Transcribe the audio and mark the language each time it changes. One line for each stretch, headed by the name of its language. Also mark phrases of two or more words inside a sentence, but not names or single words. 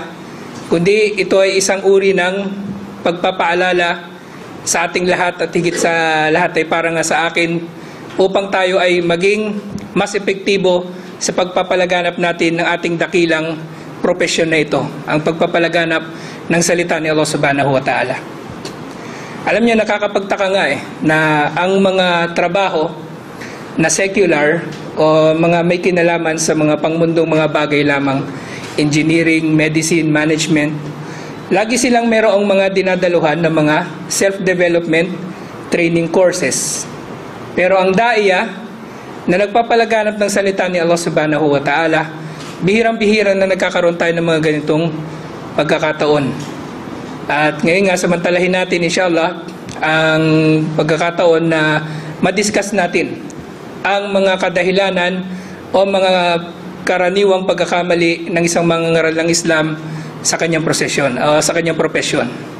Filipino: Kundi ito ay isang uri ng pagpapaalala sa ating lahat at higit sa lahat ay para nga sa akin upang tayo ay maging mas epektibo sa pagpapalaganap natin ng ating dakilang profesyon na ito. Ang pagpapalaganap ng salita ni Allah
Arabic: سبحانه وتعالى.
Filipino: Alam niyo, nakakapagtaka nga na ang mga trabaho na secular o mga may kinalaman sa mga pangmundong mga bagay lamang,
English: engineering, medicine, management,
Filipino: lagi silang merong mga dinadaluhan ng mga
English: self-development training courses.
Filipino: Pero ang daiya na nagpapalaganap ng salita ni Allah
Arabic: سبحانه وتعالى,
Filipino: bihirang-bihira na nagkakaroon tayo ng mga ganitong pagkakataon. At ngayon nga, samantalahin natin inshallah ang pagkakataon na madiscuss natin ang mga kadahilanan o mga karaniwang pagkakamali ng isang mangangaral ng Islam sa kanyang profesyon.